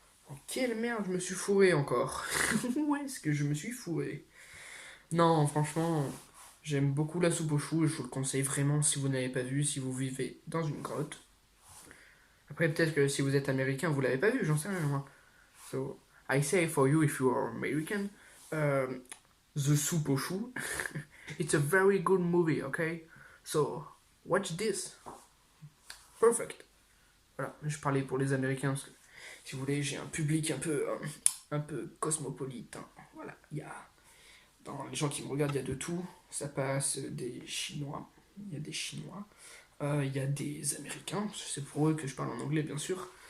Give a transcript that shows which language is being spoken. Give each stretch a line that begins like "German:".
French: Oh, quelle merde, je me suis fourré encore. Où est-ce que je me suis fourré? Non, franchement, j'aime beaucoup La soupe aux choux et je vous le conseille vraiment si vous n'avez pas vu, si vous vivez dans une grotte. Après, peut-être que si vous êtes américain, vous l'avez pas vu, j'en sais rien, moi.
English: So, I say for you if you are American, The soupe aux choux, it's a very good movie, okay? So, watch this. Perfect.
French: Voilà, je parlais pour les Américains, parce que, si vous voulez, j'ai un public un peu cosmopolite, hein. Voilà, il y a... Dans les gens qui me regardent, il y a de tout. Ça passe des Chinois. Il y a des Chinois. Il y a des Américains. C'est pour eux que je parle en anglais, bien sûr.